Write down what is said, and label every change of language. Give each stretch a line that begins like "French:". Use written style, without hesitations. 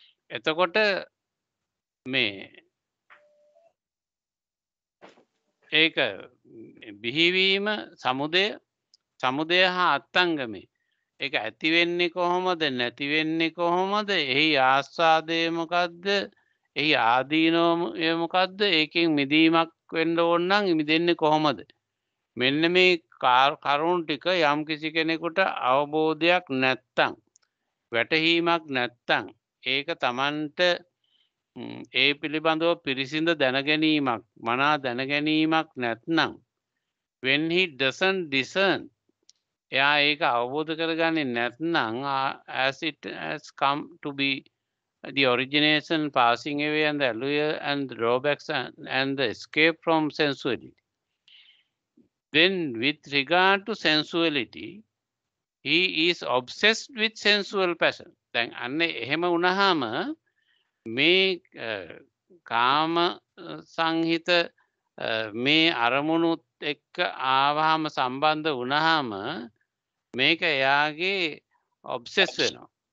Sinhala: එතකොට මේ ඒක බිහිවීම, සමුදය හා අත්ංගමේ, ඒක ඇති වෙන්නේ කොහොමද, නැති වෙන්නේ කොහොමද, එහි ආස්වාදය මොකද්ද, එහි ආදීනවය මොකද්ද, ඒකෙන් මිදීමක් වෙන්න ඕන නම් මිදෙන්නේ කොහොමද? මෙන්න මේ කරුණු ටික යම් කිසි කෙනෙකුට අවබෝධයක් නැත්තම්, වැටහීමක් නැත්තම්, ඒක Tamanට ඒ පිළිබඳව පිරිසිඳ දැනගැනීමක්, මනා දැනගැනීමක් නැත්නම්,
English: when he doesn't discern,
Sinhala: එයා ඒක අවබෝධ කරගන්නේ නැත්නම්,
English: as it has come to be the origination, passing away, and the allure and the drawbacks and the escape from sensuality. Then with regard to sensuality, he is obsessed with sensual passion.
Sinhala: දැන් අන්න එහෙම වුණාම මේ කාම සංහිත මේ අරමුණුත් එක්ක ආවහම, සම්බන්ධ වුණාම, මේක එයාගේ ඔබ්සෙස් වෙනවා.